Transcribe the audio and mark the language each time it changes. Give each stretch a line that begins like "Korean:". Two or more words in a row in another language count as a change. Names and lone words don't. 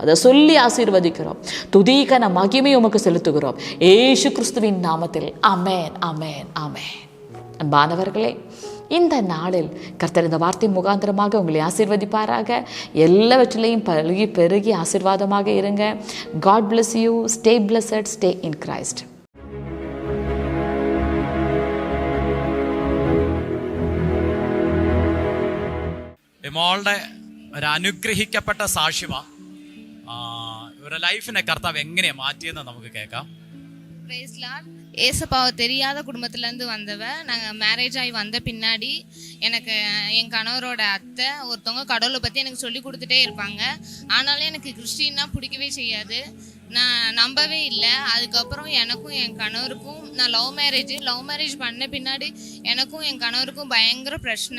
Tamil: அதை சொல்லி ஆசீர்வதிக்கிறோம். துதிகன மகிமை உமக்கு செலுத்துகிறோம் இயேசு கிறிஸ்துவின் நாமத்தில். ஆமென், ஆமென், ஆமென். அன்பானவர்களே, இந்த நாளில் கர்த்தர் இந்த வார்த்தை முகாந்திரமாக உங்களை ஆசீர்வதிப்பாராக. எல்லாவற்றிலையும் பழுகி பெருகி ஆசீர்வாதமாக இருங்க.
English: God bless you. Stay blessed. Stay in Christ.
Malayalam: മോളുടെ ഒരു അനുഗ്രഹിക്കപ്പെട്ട സാക്ഷ്യമാ. ഇവരുടെ ലൈഫിനെ കർത്താവ് എങ്ങനെയാ മാറ്റിയെന്ന് നമുക്ക് കേൾക്കാം.
Tamil: ஏசப்பாவை தெரியாத குடும்பத்துலேருந்து வந்தவ. நாங்கள் மேரேஜ் ஆகி வந்த பின்னாடி எனக்கு என் கணவரோட அத்தை ஒருத்தவங்க கடவுளை பற்றி எனக்கு சொல்லி கொடுத்துட்டே இருப்பாங்க. ஆனாலும் எனக்கு கிறிஸ்டின்னா பிடிக்கவே செய்யாது, நான் நம்பவே இல்லை. அதுக்கப்புறம் எனக்கும் என் கணவருக்கும், நான் லவ் மேரேஜ் பண்ண பின்னாடி எனக்கும் என் கணவருக்கும் பயங்கர பிரச்சனை.